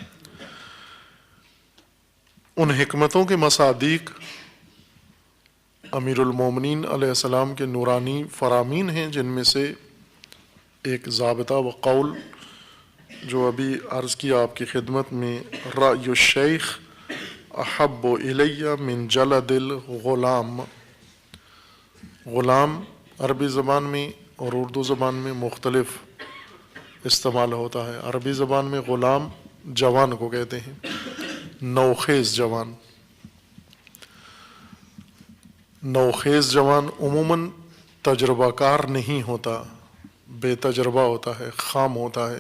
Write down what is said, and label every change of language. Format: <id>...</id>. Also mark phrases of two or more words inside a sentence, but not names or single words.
<ur>ان حکمتوں کے مصادیق امیر المومنین</ur> <ar>علیہ السلام</ar> <ur>کے نورانی فرامین ہیں، جن میں سے ایک ضابطہ و قول جو ابھی عرض کیا آپ کی خدمت میں،</ur> <ar>رأی الشیخ احب الی من جلد الغلام،</ar> <ur>غلام عربی زبان میں اور اردو زبان میں مختلف استعمال ہوتا ہے. عربی زبان میں غلام جوان کو کہتے ہیں، نوخیز جوان. نوخیز جوان عموماً تجربہ کار نہیں ہوتا، بے تجربہ ہوتا ہے، خام ہوتا ہے.</ur>